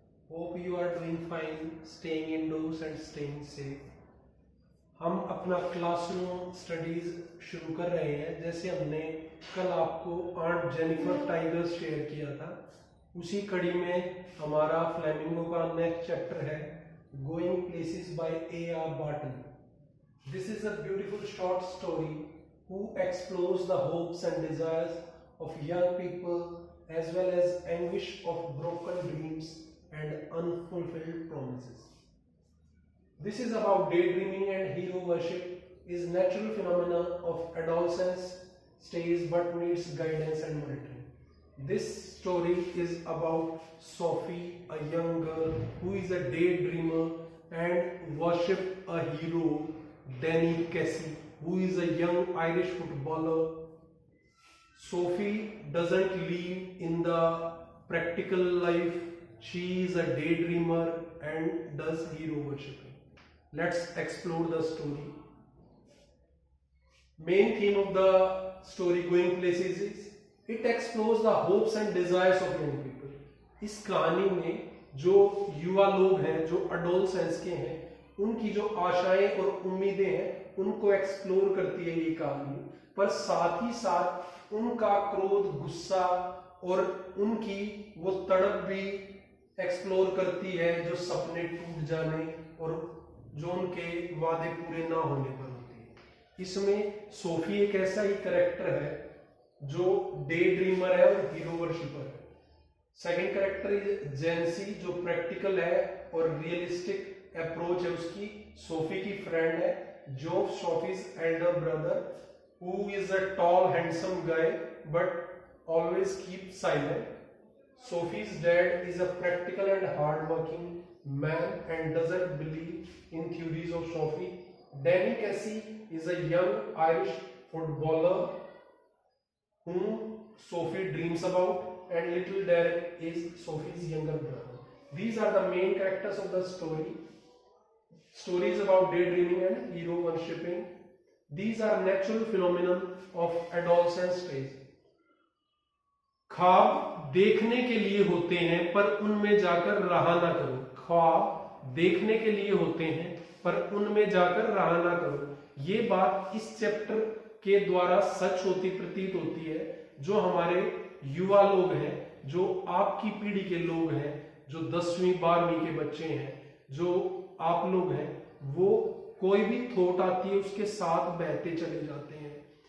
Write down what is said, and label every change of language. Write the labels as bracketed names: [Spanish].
[English] Hope you are doing fine, staying indoors and staying safe. [Hindi] हम अपना classroom studies शुरू कर रहे हैं। जैसे हमने कल आपको आंट जेनिफर टाइगर शेयर किया था, उसी कड़ी में हमारा फ्लेमिंगो का नेक्स्ट चैप्टर है going places bye A.R. Barton. [English] This is a beautiful short story who explores the hopes and desires of young people as well as anguish of broken dreams and unfulfilled promises. This is about daydreaming and hero worship is natural phenomena of adolescence stage but needs guidance and monitoring. This story is about Sophie, a young girl who is a daydreamer and worship a hero, Danny Casey, who is a young Irish footballer. Sophie doesn't live in the practical life. She is a daydreamer and does hero worshipping. Let's explore the story. Main theme of the story Going Places is it explores the hopes and desires of young people. [Hindi] इस कहानी में जो युवा लोग हैं, जो adolescence के हैं, उनकी जो आशाएं और उम्मीदें हैं, उनको एक्सप्लोर करती है ये कहानी। पर साथ ही साथ उनका क्रोध, गुस्सा और उनकी वो तड़प भी एक्सप्लोर करती है जो सपने टूट जाने और जो उनके वादे पूरे ना होने पर होती है। इसमें सोफी एक ऐसा ही कैरेक्टर है जो डे ड्रीमर है और हीरो वर्शिपर है। सेकंड कैरेक्टर इज जेंसी जो प्रैक्टिकल है और रियलिस्टिक अप्रोच है उसकी। सोफी की फ्रेंड है जो Sophie's Elder brother [English] who is a tall handsome guy but always keeps silent. Sophie's dad is a practical and hard-working man and doesn't believe in theories of Sophie. Danny Casey is a young Irish footballer whom Sophie dreams about, and little Derek is Sophie's younger brother. These are the main characters of the story. Stories about daydreaming and hero worshipping. These are natural phenomena of adolescence stage. [Hindi] ख्वाब देखने के लिए होते हैं पर उनमें जाकर रहा ना करो। ख्वाब देखने के लिए होते हैं पर उनमें जाकर रहा ना करो। ये बात इस चैप्टर के द्वारा सच होती प्रतीत होती है। जो हमारे युवा लोग हैं, जो आपकी पीढ़ी के लोग हैं, जो 10वीं 12वीं के बच्चे हैं, जो आप लोग हैं, वो कोई भी थॉट आती है उसके साथ बहते चले जाते हैं।